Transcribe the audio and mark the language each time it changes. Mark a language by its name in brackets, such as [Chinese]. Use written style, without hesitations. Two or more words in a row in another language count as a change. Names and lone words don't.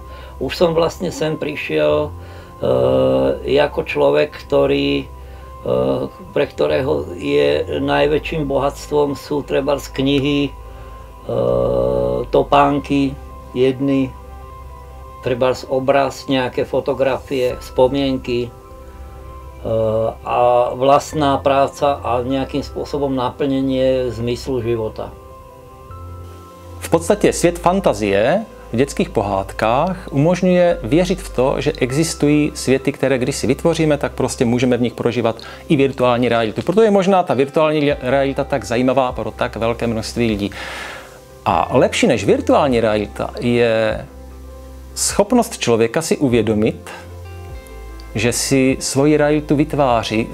[Slovak] Už som vlastne sem prišiel ako človek, pre ktorého je najväčším bohatstvom sú trebárs knihy, topánky, jedny, trebárs obraz, nejaké fotografie, spomienky a vlastná práca a nejakým spôsobom naplnenie zmyslu života. [Czech] V podstatě svět fantazie v dětských pohádkách umožňuje věřit v to, že existují světy, které když si vytvoříme, tak prostě můžeme v nich prožívat i virtuální realitu. Proto je možná ta virtuální realita tak zajímavá pro tak velké množství lidí. A lepší než virtuální realita je schopnost člověka si uvědomit, že si svoji realitu vytváří